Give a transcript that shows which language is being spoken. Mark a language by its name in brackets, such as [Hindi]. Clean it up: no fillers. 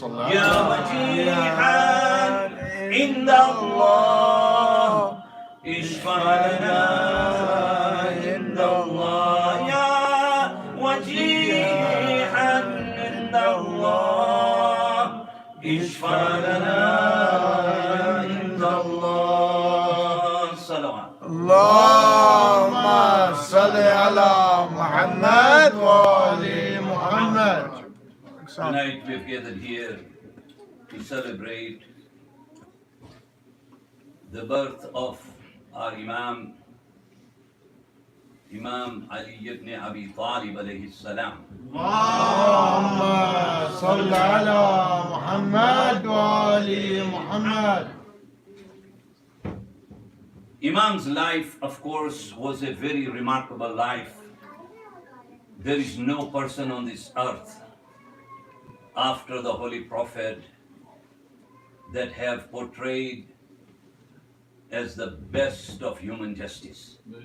[Arabic] يا وجيها عند الله اشفع لنا عند الله يا وجيها عند الله اشفع لنا عند الله صلوات اللهم صل على محمد وآل محمد. [English] Tonight we have gathered here to celebrate the birth of our Imam Ali ibn Abi Talib alayhi salam. [Arabic] اللهم صل على محمد وآل محمد. [English] Imam's life, of course, was a very remarkable life. There is no person on this earth after the Holy Prophet that have portrayed as the best of human justice.